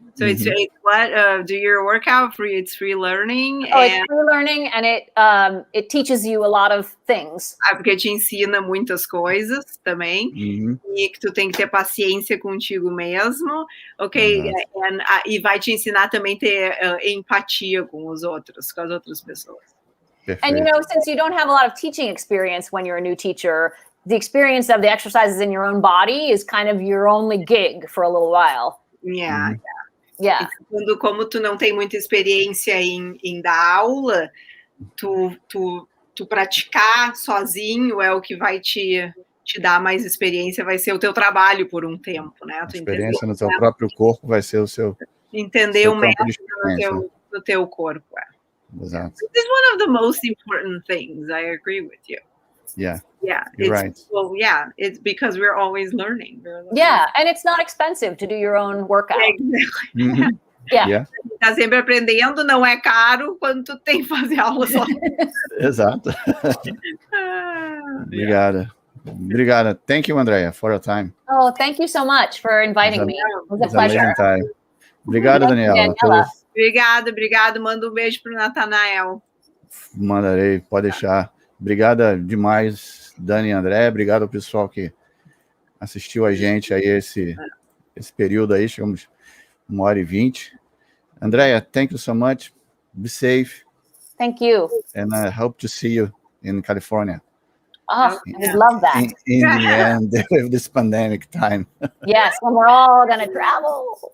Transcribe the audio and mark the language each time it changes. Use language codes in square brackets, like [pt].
[en] So it's do your workout free. It's free learning. It's free learning, and it teaches you a lot of things. [pt] Porque te ensina muitas coisas também, e que tu tem que ter paciência contigo mesmo, ok? E vai te ensinar também a ter empatia com os outros, com as outras pessoas. [en] And since you don't have a lot of teaching experience when you're a new teacher, the experience of the exercises in your own body is kind of your only gig for a little while. Yeah. [pt] Como tu não tem muita experiência em dar aula, tu praticar sozinho é o que vai te dar mais experiência, vai ser o teu trabalho por um tempo, né? A experiência no teu próprio corpo vai ser o seu entender o método do teu corpo. Exato. [en] This is one of the most important things. I agree with you. Yeah. You're right. Well, it's because we're always learning. Yeah, and it's not expensive to do your own workout. Exactly. [pt] Tá sempre aprendendo, não é caro quando tu tem que fazer aula só. Exato. Obrigada. [en] Thank you, Andrea, for your time. Oh, thank you so much for inviting me. It was a pleasure. [pt] Obrigado, Daniela. Obrigado. Manda um beijo pro Natanael. Mandarei, pode deixar. Obrigada demais, Dani e André. Obrigado ao pessoal que assistiu a gente aí esse período aí. Chegamos 1h20. [en] Andrea, thank you so much. Be safe. Thank you. And I hope to see you in California. Oh, I love that. In the end of this pandemic time. Yes, when we're all going to travel.